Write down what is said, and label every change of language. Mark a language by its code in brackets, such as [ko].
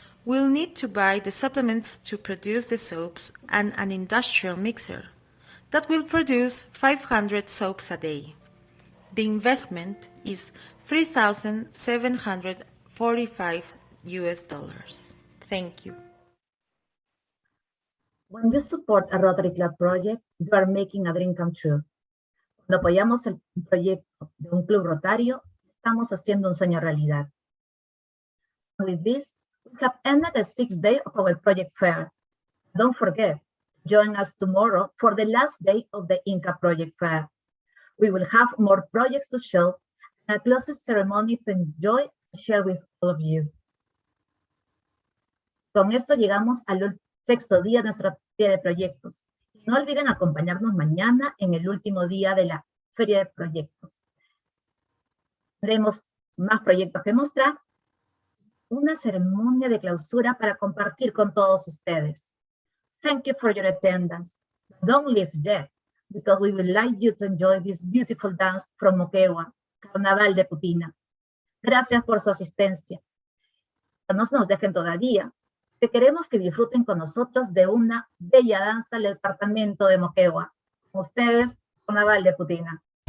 [en] We'll need to buy the supplements to produce the soaps and an industrial mixer that will produce 500 soaps a day. The investment is $3,745. Thank you. When you support a Rotary Club project, you are making a dream come true. [es] Cuando apoyamos el proyecto de un club rotario, estamos haciendo un sueño realidad. [en] With this, we have ended the 6th day of our project fair. Don't forget, join us tomorrow for the last day of the Inka project fair. We will have more projects to show and a closing ceremony to enjoy and share with all of you. [es] Con esto llegamos al 6º día de nuestra feria de proyectos. No olviden acompañarnos mañana en el último día de la feria de proyectos. Tendremos más proyectos que mostrar, una ceremonia de clausura para compartir con todos ustedes. [en] Thank you for your attendance. Don't leave yet, because we would like you to enjoy this beautiful dance from Moquegua, Carnaval de Putina. [es] Gracias por su asistencia. No nos dejen todavía, que queremos que disfruten con nosotros de una bella danza del departamento de Moquegua. Con ustedes, Carnaval de Putina.